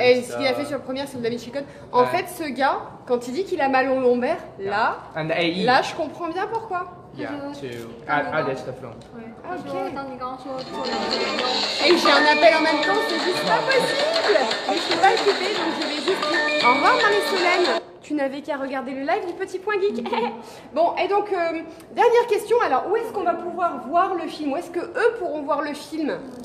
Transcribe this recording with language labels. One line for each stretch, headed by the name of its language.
French: et ce qu'il a fait sur le premier, c'est le DaVinci Code. En fait, ce gars, quand il dit qu'il a mal au lombaire, là,
English: and the AE.
French: là, je comprends bien pourquoi.
English: Yeah, to edit the film.
Chinese: 他说当你刚刚说做两个人用。
French: Et j'ai un appel en même temps, c'est juste pas possible. Mais je suis pas occupée, donc je vais juste dire au revoir Marie-Solène. Tu n'avais qu'à regarder le live du Petit Point Geek. Bon, et donc, dernière question. Alors, où est-ce qu'on va pouvoir voir le film? Où est-ce que eux pourront voir le film?